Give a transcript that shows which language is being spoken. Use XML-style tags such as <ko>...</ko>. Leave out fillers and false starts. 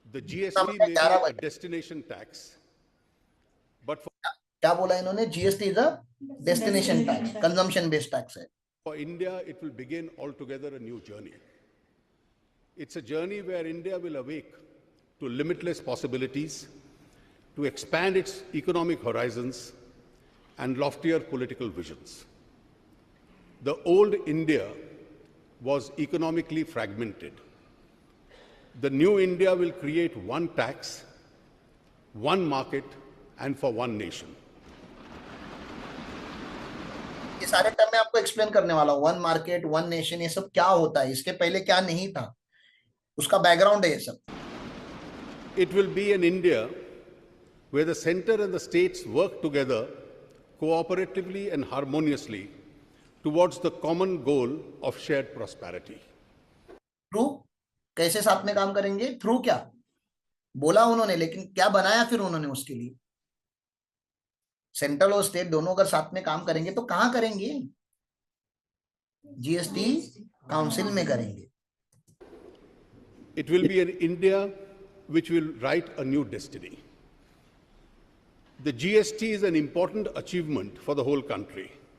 <en>The GST may be a destination tax, but</en> <hi>क्या बोला इन्होंने?</hi> <en>GST is a destination tax, consumption based tax है। for India, it will begin altogether a new journey. It's a journey where India will awake to limitless possibilities, to expand its economic horizons and loftier political visions. The old India was economically fragmented. The new India will create one tax, one market, and for one nation.</en> <hi>ये सारे term मैं आपको explain करने वाला हूँ, one market, one nation, ये सब क्या होता है, इसके पहले क्या नहीं था, उसका बैकग्राउंड है ये सब।</hi> <en>It will be an India where the center and the states work together cooperatively and harmoniously towards the common goal of shared prosperity.</en> <hi>Through, कैसे साथ में काम करेंगे, थ्रू क्या बोला उन्होंने, लेकिन क्या बनाया फिर उन्होंने उसके लिए। सेंट्रल और स्टेट दोनों अगर साथ में काम करेंगे तो कहां करेंगे, जीएसटी काउंसिल में करेंगे।</hi> <en>It will be an India which will write a new destiny. The GST is an important achievement for the whole country.</en>